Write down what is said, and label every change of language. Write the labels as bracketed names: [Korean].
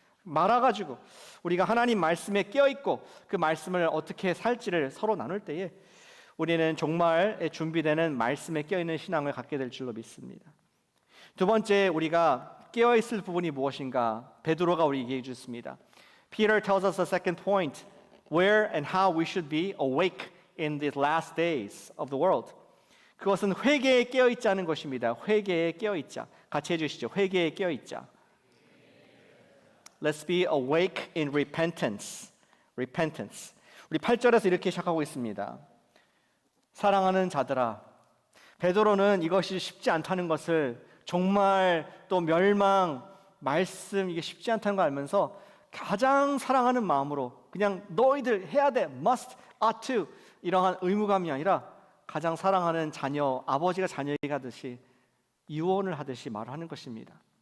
[Korean] 말아가지고 우리가 하나님 말씀에 깨어있고 그 말씀을 어떻게 살지를 서로 나눌 때에 우리는 종말에 준비되는 말씀에 깨어있는 신앙을 갖게 될 줄로 믿습니다. 두 번째, 우리가 깨어있을 부분이 무엇인가? 베드로가 우리에게 얘기해 주셨습니다. [English] Peter tells us the second point, where and how we should be awake in these last days of the world. [Korean] 그것은 회개에 깨어있자는 것입니다. 회개에 깨어있자. 같이 해주시죠. 회개에 깨어있자. [English] Let's be awake in repentance. Repentance. [Korean] 우리 8절에서 이렇게 시작하고 있습니다. 사랑하는 자들아, 베드로는 이것이 쉽지 않다는 것을, 정말 또 멸망, 말씀, 이게 쉽지 않다는 걸 알면서 가장 사랑하는 마음으로 그냥 너희들 해야 돼, must, ought to 이러한 의무감이 아니라 가장 사랑하는 자녀, 아버지가 자녀에게 하듯이 유언을 하듯이 말하는 것입니다.